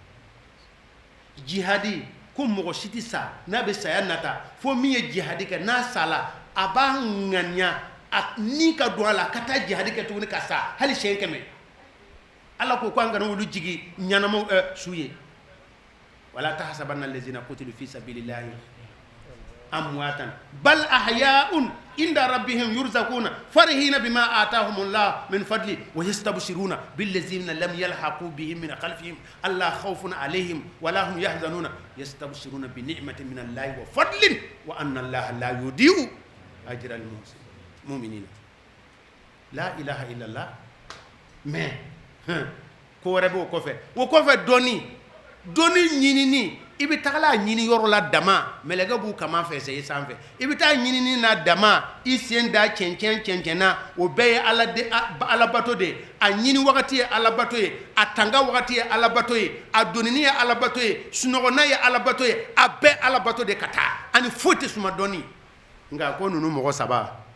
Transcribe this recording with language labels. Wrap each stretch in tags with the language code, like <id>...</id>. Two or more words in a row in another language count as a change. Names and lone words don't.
<bm>jihadi ko mɔgɔ si tɛ sa n'a bɛ saya nata fo min ye jihadi kɛ n'a sala a b'a ŋaniya ni ka don a la ka taa jihadi kɛ tuguni ka sa hali siɲɛ 100 ala ko an kana olu jigi ɲanamaw su ye</bm> <ar>ولا تحسبن الذين قتلوا في سبيل الله أمواتا بل أحياء عند ربهم يرزقون فرحين بما آتاهم الله من فضله ويستبشرون بالذين لم يلحقوا بهم من خلفهم ألا خوف عليهم ولا هم يحزنون يستبشرون بنعمة من الله وفضل وأن الله لا يضيع أجر المؤمنين لا إله إلا الله</ar> <bm>mais ko wɛrɛ b'o kɔfɛ dɔni ɲinini i bɛ tagala ɲini yɔrɔ la dama mɛlɛkɛ b'u kama fɛ sɛ i sanfɛ i bɛ taa ɲinini na dama i sen da cɛncɛn na o bɛɛ ye alabato de ye a ɲini wagati ye alabato ye a tanga wagati ye alabato ye a donini ye alabato ye sunɔgɔna ye alabato ye a bɛɛ alabato de ka taa ani foyi tɛ suma dɔni nka ko ninnu mɔgɔ saba</bm>